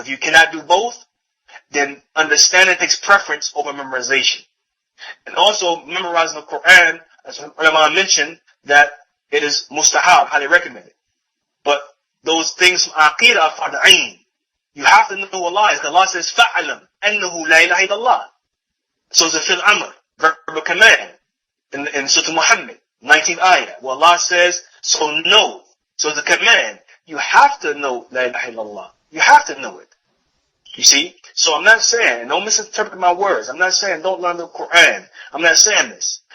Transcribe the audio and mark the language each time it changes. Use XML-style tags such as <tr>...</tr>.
<en>But if you cannot do both, then understanding takes preference over memorization. And also, memorizing the Quran, as ulama mentioned, that it is mustahab, highly recommended. But those things from Aqidah are fard'ain. You have to know who Allah is. Allah says,</en> <ar>فَعْلَمْ أَنَّهُ لَا إِلَهَ إِلَّا اللَّهِ.</ar> <en>So it's a fil amr, verb of command, in Surah Muhammad, 19th ayah, where Allah says, so know. So it's a command. You have to know La ilaha illallah. You have to know it. You see? So I'm not saying, don't misinterpret my words. I'm not saying don't learn the Quran. I'm not saying this.</en>